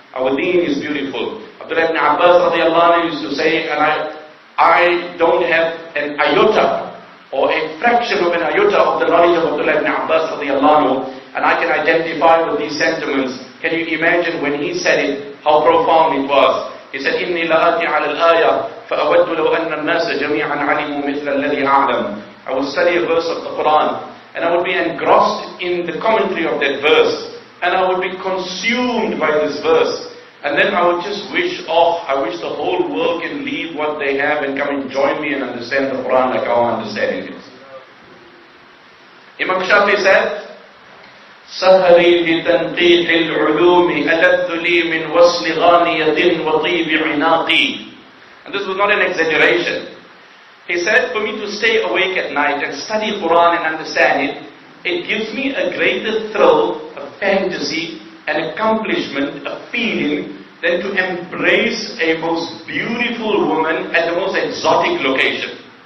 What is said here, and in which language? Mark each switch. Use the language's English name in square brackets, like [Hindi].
[English] Our deen is beautiful. Abdullah ibn Abbas radiallahu anhu used to say, and I don't have an iota or a fraction of an iota of the knowledge of Abdullah ibn Abbas radiallahu anhu, and I can identify with these sentiments. Can you imagine when he said it, how profound it was? He said, [Arabic] إِنِّي لَآتِي عَلَى الْآيَةِ فَأَوَدُّ لَوْ أَنَّ النَّاسَ جَمِيعًا عَلِمُوا مِثْلَ الَّذِي أَعْلَمُ. [English] I will study a verse of the Quran, and I would be engrossed in the commentary of that verse, and I would be consumed by this verse. And then I would just wish, I wish the whole world can leave what they have and come and join me and understand the Quran like how I'm understanding it. Imam Shafi said, [Arabic] سهري بتنقيح العلوم ألذ لي من وصل غانية وطيب عناقي. [English] And this was not an exaggeration. He said, for me to stay awake at night and study Quran and understand it, it gives me a greater thrill, a fantasy, an accomplishment, a feeling, than to embrace a most beautiful woman at the most exotic location.